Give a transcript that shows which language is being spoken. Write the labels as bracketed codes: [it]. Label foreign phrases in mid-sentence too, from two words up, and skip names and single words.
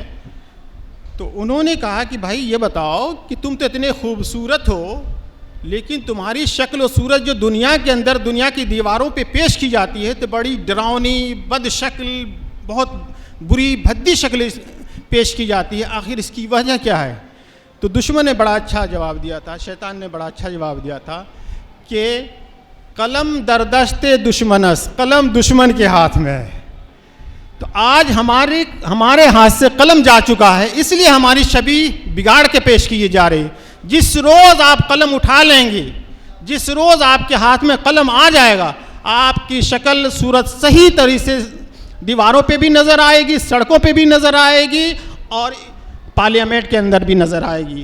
[ur] تو انہوں نے کہا کہ بھائی یہ بتاؤ کہ تم تو اتنے خوبصورت ہو لیکن تمہاری شکل و صورت جو دنیا کے اندر دنیا کی دیواروں پہ پیش کی جاتی ہے تو بڑی ڈراؤنی بد شکل، بہت بری بھدی شکل پیش کی جاتی ہے، آخر اس کی وجہ کیا ہے؟ تو دشمن نے بڑا اچھا جواب دیا تھا، شیطان نے بڑا اچھا جواب دیا تھا کہ [fa] قلم در دست دشمنس، [ur] قلم دشمن کے ہاتھ میں ہے. تو آج ہمارے ہاتھ سے قلم جا چکا ہے، اس لیے ہماری شبیہ بگاڑ کے پیش کیے جا رہی. جس روز آپ قلم اٹھا لیں گے، جس روز آپ کے ہاتھ میں قلم آ جائے گا، آپ کی شکل صورت صحیح طریقے سے دیواروں پہ بھی نظر آئے گی، سڑکوں پہ بھی نظر آئے گی اور پارلیمنٹ کے اندر بھی نظر آئے گی.